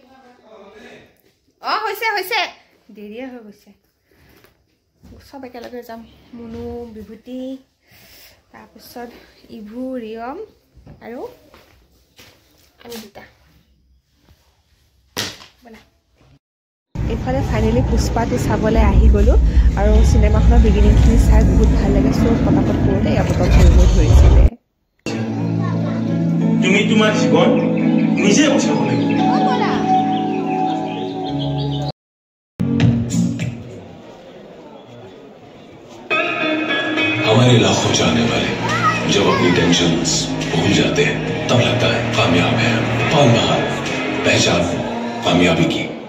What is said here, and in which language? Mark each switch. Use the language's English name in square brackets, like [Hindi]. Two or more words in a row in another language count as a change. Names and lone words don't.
[Assamese] হৈছে দেৰিয়ে হৈ গৈছে সব একেলগে যাম মনু বিভূতি তাৰপিছত ইভু ৰিয়ম আৰু আমি দুটা বলা এফালে ফাইনালি পুষ্পাটো চাবলৈ আহি গলো আৰু সিনেমাখনৰ বিগিনিংখিনি চাই বহুত ভাল লাগে সব পটাপট কৰোঁতে ইয়াপটল কৰিব ধৰিছিলে তুমি তোমাৰ জীৱন নিজে বচাব লাগিব [Hindi] हमारे लाखों चाहने वाले जब अपनी टेंशन्स भूल जाते हैं तब लगता है कामयाब है पाल बहार पहचान कामयाबी की